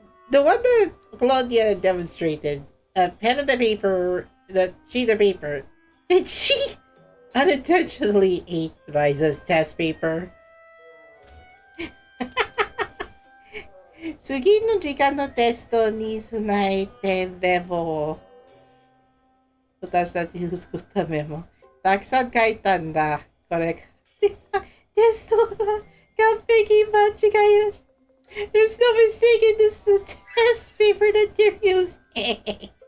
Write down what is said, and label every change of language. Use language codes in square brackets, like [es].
[en] The one that Claudia demonstrated, a pen and a paper, the sheet of paper. Did she unintentionally eat Riza's test paper? [ja] 次の時間のテストに備えてメモを。私たちの作ったメモ。たくさん書いたんだ。これ。テストが完璧間違いなし。 [en] There's no mistake in this test paper that you're using.